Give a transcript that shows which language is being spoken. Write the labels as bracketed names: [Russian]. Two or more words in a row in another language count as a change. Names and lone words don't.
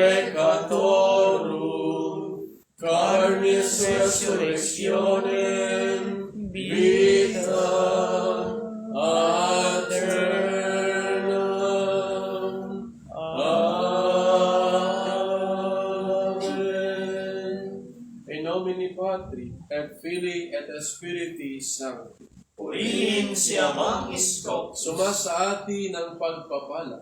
[Latin] peccatorum, carnis resurrectionem, vita aeternam. Amen. In nomine Patri, et Filii, et Spiritus Sancti. [Filipino] Purihin si Amang Iskop, Sumasa atin ng pagpapala.